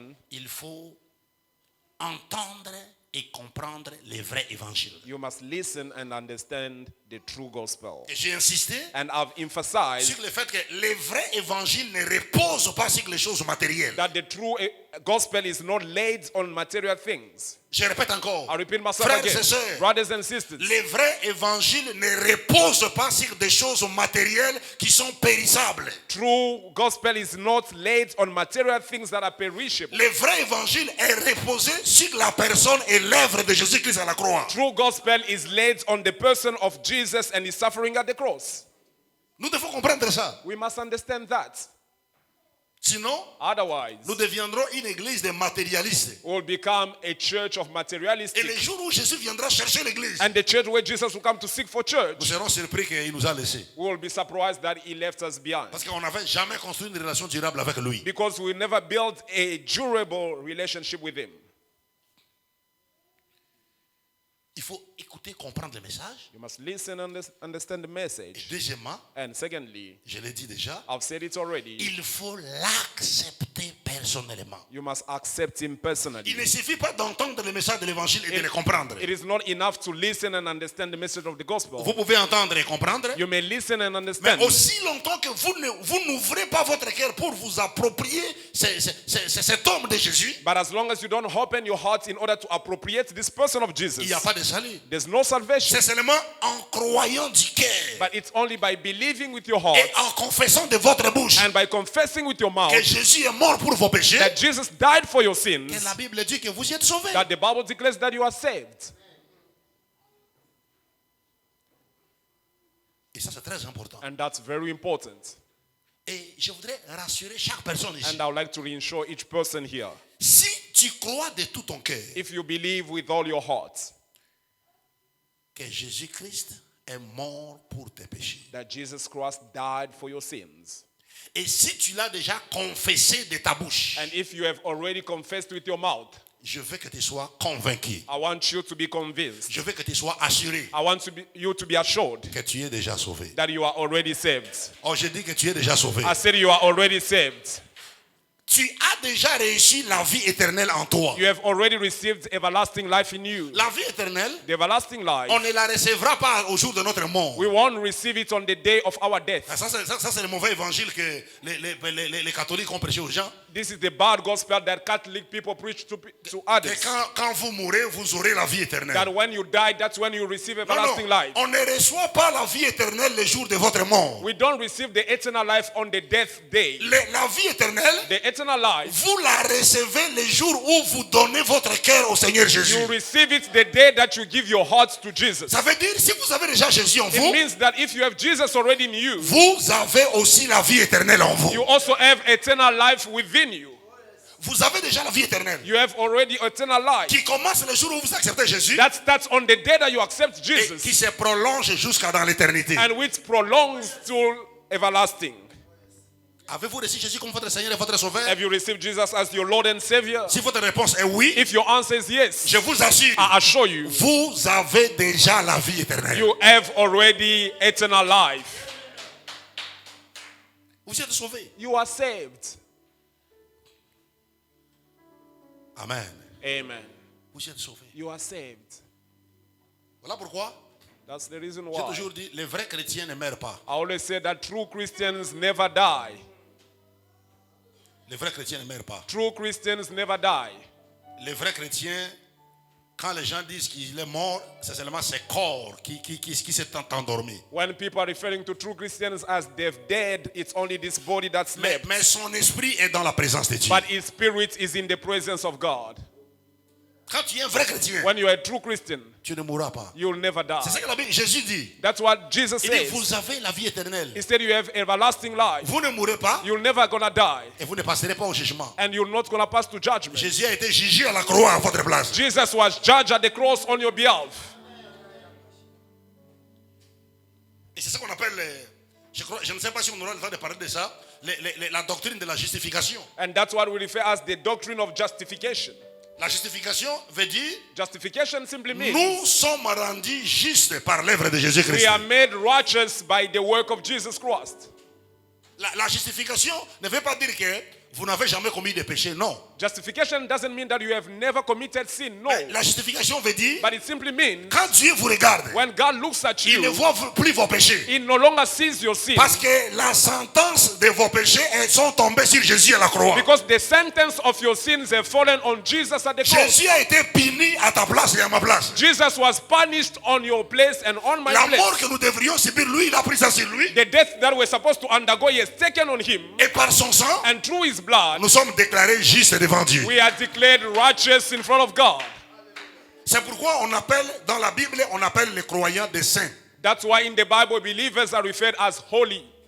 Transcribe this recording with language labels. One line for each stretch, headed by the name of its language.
French: il faut entendre et comprendre le vrai évangile.
English: you must listen and understand the true gospel.
French: Et j'ai insisté
English: And I've emphasized
French: sur le fait que le vrai évangile ne repose pas sur les choses matérielles.
English: that the true gospel is not laid on material things.
French: Je répète encore.
English: I repeat myself
French: Frères
English: again.
French: et sœurs,
English: Brothers and sisters,
French: le vrai évangile ne repose pas sur des choses matérielles qui sont périssables.
English: true gospel is not laid on material things that are perishable.
French: Le vrai évangile est reposé sur la personne et l'œuvre de Jésus-Christ à la croix.
English: True gospel is laid on the person of Jesus and his suffering at the cross.
French: Nous devons comprendre ça.
English: We must understand that.
French: Sinon,
English: Otherwise,
French: nous deviendrons une église de matérialistes.
English: we will become a church of
French: Et
English: materialistic.
French: le jour où Jésus viendra chercher l'église,
English: And the church where Jesus will come to seek for
French: nous
English: church,
French: serons surpris qu'il nous a laissés.
English: we will be surprised that he left us behind.
French: Parce qu'on n'avait jamais construit une relation durable avec lui.
English: Because we never built a durable relationship with him.
French: Il faut écouter, comprendre le message.
English: You must listen and understand the
French: Et
English: message.
French: deuxièmement,
English: And secondly,
French: je l'ai dit déjà,
English: I've said it already,
French: il faut l'accepter personnellement.
English: you must accept him personally.
French: Il ne suffit pas d'entendre le message de l'évangile et de le comprendre.
English: It is not enough to listen and understand the message of the gospel.
French: Vous pouvez entendre et comprendre,
English: You may listen and
French: mais
English: understand.
French: aussi longtemps que vous n'ouvrez pas votre cœur pour vous approprier cet homme de Jésus,
English: But as long as you don't open your heart in order to appropriate this person of
French: il
English: Jesus,
French: n'y a pas de salut.
English: there's no salvation.
French: C'est seulement en croyant du cœur
English: But it's only by believing with your heart
French: et en confessant de votre bouche
English: and by confessing with your mouth
French: que Jésus est mort pour vos péchés
English: that Jesus died for your
French: que
English: sins,
French: la Bible dit que vous y êtes sauvés.
English: that the Bible declares that you are saved.
French: Et ça, c'est très important.
English: And that's very important.
French: Et je voudrais rassurer chaque personne ici.
English: And I would like to reassure each person here.
French: Si tu crois de tout ton cœur
English: If you believe with all your heart
French: que Jésus-Christ est mort pour tes péchés,
English: that Jesus Christ died for your sins,
French: et si tu l'as déjà confessé de ta bouche,
English: and if you have already confessed with your mouth,
French: Je veux que tu sois convaincu.
English: I want you to be convinced.
French: Je veux que tu sois assuré
English: I want you to be assured
French: que tu es déjà sauvé.
English: that you are already saved.
French: Oh, je dis que tu es déjà sauvé.
English: I said you are already saved.
French: Tu as déjà réussi la vie éternelle en toi.
English: You have already received everlasting life in you.
French: La vie éternelle,
English: The everlasting life,
French: on ne la recevra pas au jour de notre mort.
English: we won't receive it on the day of our death.
French: Ça, c'est le mauvais évangile que les catholiques ont prêché aux gens.
English: This is the bad gospel that Catholic people preach to
French: Et
English: others.
French: quand vous mourrez, vous aurez la vie éternelle.
English: That when you die, that's when you receive
French: Non,
English: everlasting life.
French: on ne reçoit pas la vie éternelle le jour de votre mort.
English: We don't receive the eternal life on the death day.
French: La vie éternelle,
English: The eternal life,
French: vous la recevez le jour où vous donnez votre cœur au Seigneur Jésus.
English: you receive it the day that you give your heart to Jesus.
French: Ça veut dire, si vous avez déjà Jésus en
English: It
French: vous,
English: means that if you have Jesus already in you,
French: vous avez aussi la vie éternelle en vous.
English: you also have eternal life within you.
French: Vous avez déjà la vie éternelle
English: You have already eternal life.
French: qui commence le jour où vous acceptez Jésus
English: That starts on the day that you accept
French: et qui
English: Jesus
French: se prolonge jusqu'à dans l'éternité.
English: and which prolongs to everlasting.
French: Avez-vous reçu Jésus comme votre Seigneur et votre Sauveur?
English: Have you received Jesus as your Lord and Savior?
French: Si votre réponse est oui,
English: If your answer is yes,
French: je vous assure,
English: I assure you,
French: vous avez déjà la vie éternelle.
English: you have already eternal life.
French: Vous êtes sauvés.
English: You are saved.
French: Amen.
English: Amen.
French: Vous êtes sauvés.
English: You are saved.
French: Voilà pourquoi
English: That's the reason
French: j'ai
English: why.
French: toujours dit, les vrais chrétiens ne meurent pas.
English: I always say that true Christians never die.
French: Les vrais chrétiens ne meurent pas.
English: True Christians never die.
French: Les vrais chrétiens, quand les gens disent qu'il est mort, c'est seulement ses corps qui s'est endormi.
English: When people are referring to true Christians as they've dead, it's only this body that slept.
French: Mais son esprit est dans la présence de Dieu.
English: But his spirit is in the presence of God.
French: Quand tu es un vrai chrétien,
English: When you are a true Christian,
French: tu ne mourras pas.
English: you'll never die.
French: C'est ça que la Bible, Jésus dit.
English: That's what Jesus
French: Il dit,
English: says.
French: vous avez la vie éternelle.
English: Instead, you have everlasting life.
French: Vous ne mourrez pas
English: You're never gonna die.
French: et vous ne passerez pas au jugement.
English: And you're not gonna pass to judgment.
French: Jésus a été jugé à la croix à votre place.
English: Jesus was judged at the cross on your behalf.
French: Et c'est ça qu'on appelle, je ne sais pas si on aura le temps de parler de ça, la doctrine de la justification.
English: And that's what we refer as the doctrine of justification.
French: La justification veut dire,
English: Justification simply means
French: nous sommes rendus justes par l'œuvre de
English: we
French: Jésus-Christ.
English: are made righteous by the work of Jesus Christ.
French: La justification ne veut pas dire que vous n'avez jamais commis de péché, non.
English: Justification doesn't mean that you have never committed sin, no.
French: La justification veut dire,
English: But it simply means
French: quand Dieu vous regarde,
English: when God looks at
French: il ne
English: you,
French: voit plus vos péchés.
English: He no longer sees your sin.
French: Parce que la sentence de vos péchés elles sont tombées sur Jésus à la croix.
English: Because the sentence of your sins have fallen on Jesus at the cross.
French: Jésus a été puni à ta place et à ma place.
English: Jesus was punished on your place and on my
French: La mort
English: place.
French: que nous devrions subir, lui, il a pris ça sur lui.
English: The death that we're supposed to undergo, He has taken on Him.
French: Et par son sang,
English: And through His blood,
French: nous sommes déclarés justes devant Dieu.
English: we are declared righteous in front of God.
French: C'est pourquoi on appelle, dans la Bible, on appelle les croyants des saints.
English: That's why in the Bible, believers are referred as holy.